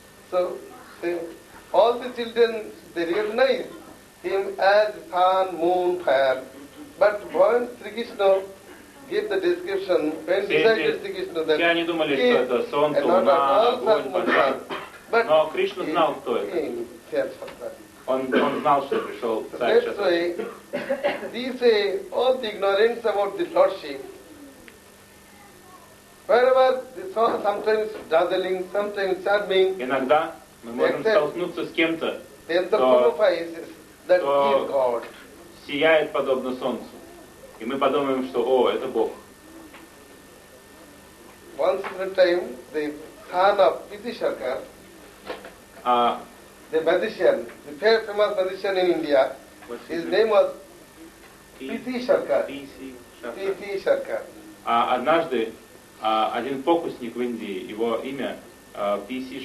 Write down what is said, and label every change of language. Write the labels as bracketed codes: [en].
[en] So all the children they recognize him as sun, moon, fire. But when Sri Krishna gave the description, when decided Sri Krishna that [ru] все они думали, что это солнце, луна, огонь, пожар. [en] But [ru] но Кришна знал, кто это. Он знал, что пришел царь Чатраджит. [en] That's why they say all the ignorance about the lordship. Wherever the sun sometimes dazzling, sometimes charming. [ru] Иногда мы можем столкнуться с кем-то, кто сияет подобно солнцу, и мы подумаем, что о, это Бог. [en] Once in a time the son of Pitishakar. The magician, the very famous magician in India, his name was P.T. Sarkar. [ru] А однажды один фокусник в Индии, его имя P.C.